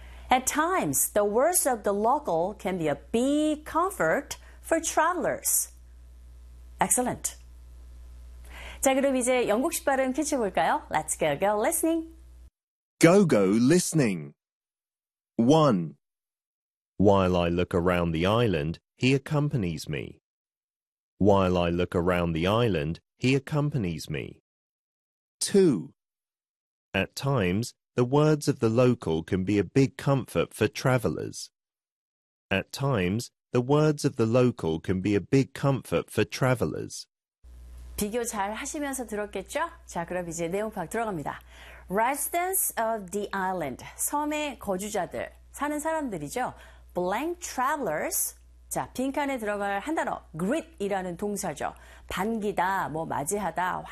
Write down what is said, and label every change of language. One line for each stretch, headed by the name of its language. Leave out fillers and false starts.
English: At times, the words of the local can be a big comfort for travelers. Excellent.
Korean: 자, 그럼 이제 영국식 발음 캐치해 볼까요?
English: Let's go listening. Go listening. 1. While I look around the island, he accompanies me. While I look around the island, he accompanies me. 2. At times, the words of the local can be a big comfort for travelers. At times, the words of the local can be a big comfort for travelers.
Korean: 비교 잘 하시면서 들었겠죠? 자, 그럼 이제 내용 파악 들어갑니다.
English: Residents of the island,
Korean: 섬의 거주자들, 사는 사람들이죠?
English: Blank travelers,
Korean: 자, 빈칸에 들어갈 한 단어, greet이라는 동사죠. 반기다, 뭐 맞이하다, 환영하다 이런 의미입니다. 여행객들을 환영하는데